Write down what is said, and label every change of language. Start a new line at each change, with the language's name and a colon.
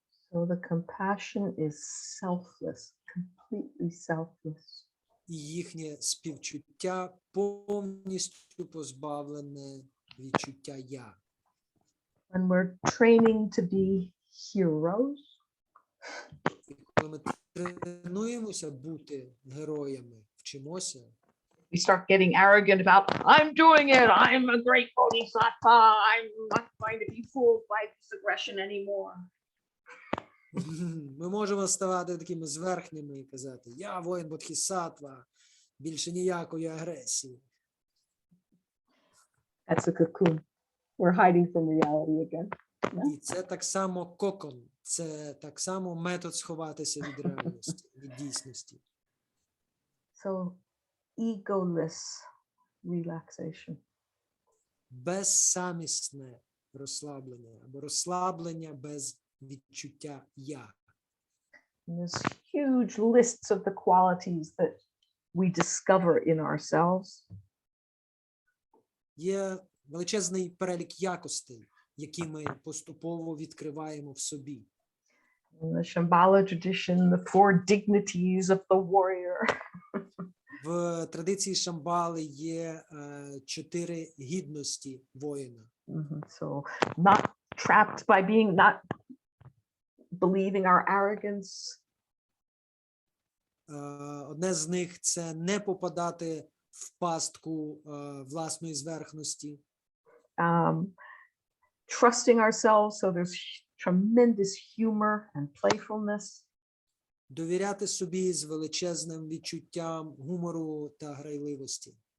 English: So the compassion is selfless, completely selfless.
Ukrainian: І їхнє співчуття повністю позбавлене відчуття «я».
English: When we're training to be heroes,
Ukrainian: І коли ми тренуємося бути героями, вчимося,
English: we start getting arrogant about, I'm doing it, I'm a great bodhisattva, I'm not going to be fooled by this aggression anymore.
Ukrainian: ми можемо ставати такими зверхніми і казати, я воїн бодхісаттва, більше ніякої агресії.
English: That's a cocoon. We're hiding from reality again.
Ukrainian: І це так само кокон, це так само метод сховатися від реальності, від дійсності.
English: So egoless relaxation.
Ukrainian: Безсамісне розслаблення або розслаблення без відчуття «я».
English: And there's huge lists of the qualities that we discover in ourselves.
Ukrainian: Є величезний перелік якостей, які ми поступово відкриваємо в собі.
English: In the Shambhala tradition, the four dignities of the warrior.
Ukrainian: В традиції Шамбали є 4 гідності воїна.
English: So not trapped by being, not believing our arrogance.
Ukrainian: Одне з них – це не попадати в пастку власної зверхності.
English: Trusting ourselves, so there's tremendous humor and playfulness.
Ukrainian: Довіряти собі з величезним відчуттям гумору та грайливості.